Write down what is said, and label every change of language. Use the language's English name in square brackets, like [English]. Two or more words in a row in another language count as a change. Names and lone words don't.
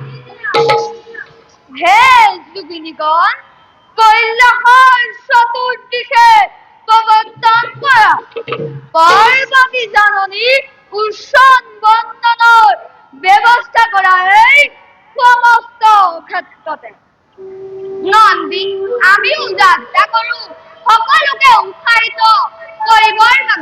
[Assamese] হে যোগিনীগণ, কৈলাসৰ চতুর্দিশে প্রবর্তন করা। পার্বতী জননী উৎসন বন্দনৰ ব্যৱস্থা কৰা এই সমস্ত ক্ষেত্ৰতে। নন্দী আমিও যাত্ৰা কৰো সকলোকে উৎসাহিত কৰিবৰ বাবে।